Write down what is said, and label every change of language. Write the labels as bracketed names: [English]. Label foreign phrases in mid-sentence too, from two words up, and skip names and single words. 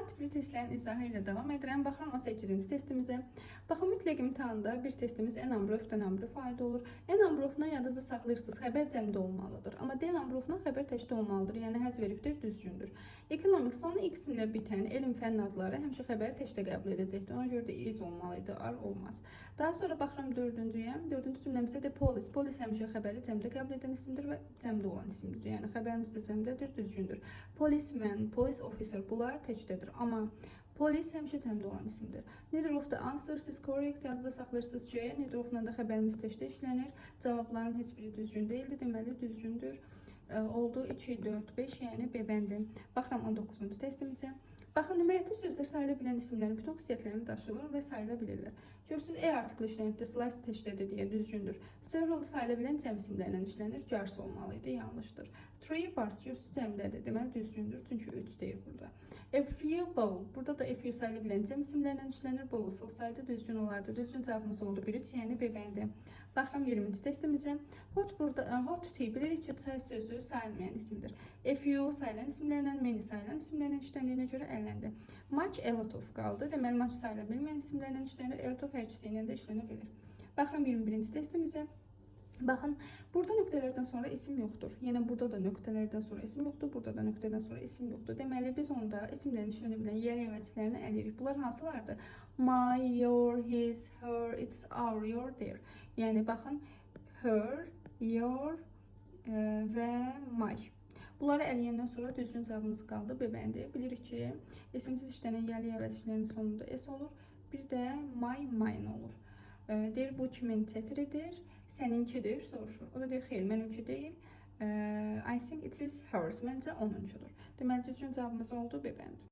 [Azerbaijani] tipli testlərin izahı ilə davam edirəm. Baxıram 18-ci testimizə. Baxın, mütləq imtahanda bir testimiz [English] en number of, the number of aid [Azerbaijani] olur. [English] En number of- [Azerbaijani] dan yadınızda saxlayırsınız, xəbər cəmdə olmalıdır. Amma [English] D number of- [Azerbaijani] dan xəbər təkdə olmalıdır, yəni həzf veribdir, düzgündür. Economics sonu x ilə bitən elm fənn adları həmişə xəbəri təkdə qəbul edəcəkdir. Ona görə də is olmalıydı, ar olmaz. Daha sonra baxıram dördüncüyə. Dördüncü cümləmizdə də police. Police həmişə xəbəri cəmdə qəbul edən isimdir və cəmdə olan isimdir. Yəni xəbərimiz də cəmdədir, düzgündür. [English] Policeman, police officer [Azerbaijani] bunlar təkdədir. Amma polis həmişə cəmdə olan isimdir. [English] Neither of the answers is correct. [Azerbaijani] Yadınızda saxlayırsınız C. [English] Neither of- [Azerbaijani] la da xəbərimiz təkdə işlənir. Cavabların heç biri düzgün deyildi. Deməli düzgündür. Oldu 2, 4, 5, yəni B bəndi. Baxıram 19-cu testimizə. Baxın, nümerətli sözlər sayıla bilən isimlərin bütün xüsusiyyətlərini daşıyır və sayıla bilirlər. Görürsünüz, E artiklı işlənibdə, slice təkdədir deyə düzgündür. Several sayıla bilən cəm isimlərlə işlənir, cars olmalıydı, yanlışdır. [English] Three bars, [Azerbaijani] görürsünüz, cəmdədir, deməli düzgündür, çünki 3 deyir burada. [English] A few bowl, [Azerbaijani] burada da [English] a few [Azerbaijani] sayıla bilən cəm isimlərlə işlənir, bowls olsaydı düzgün olardı. Düzgün cavabımız oldu 1-3, yəni B bəndi. Baxıram 20-ci testimizə. Hot tea bilirik ki, çay sözü sayılmayan isimdir. [English] A few [Azerbaijani] sayılan isimlərlə, many sayılan isimlərlə işləniyinə görə ələndi. [English] Much, a lot of [Azerbaijani] qaldı. Deməli, much sayıla bilməyən isimlərlə işlənir, [English] a lot of [Azerbaijani] hər ikisi ilə də işlənə bilir. Baxıram 21-ci testimizə. Baxın, burada nöqtələrdən sonra isim yoxdur. Yəni, burada da nöqtələrdən sonra isim yoxdur, burada da nöqtədən sonra isim yoxdur. Deməli, biz onda isimlərin işlənə bilən yer əvəzlərini əliyirik. Bunlar hansılardır? [English] My, your, his, her, it's, our, your, their. [Azerbaijani] Yəni, baxın, [English] her, your və my. [Azerbaijani] Bunları əliyəndən sonra düzgün cavabımız qaldı. B bəndi. Bilirik ki, isimsiz işlənən yəli əvəzlərin sonunda S olur. Bir də [English] my, mine [Azerbaijani] olur. Deyir, bu kimin çətiridir, səninkidir, soruşur. O da deyir, xeyr, mənimki deyil. [English] I think it is hers. [Azerbaijani] Məncə onuncudur. Deməli, düzgün cavabımız oldu B bəndi.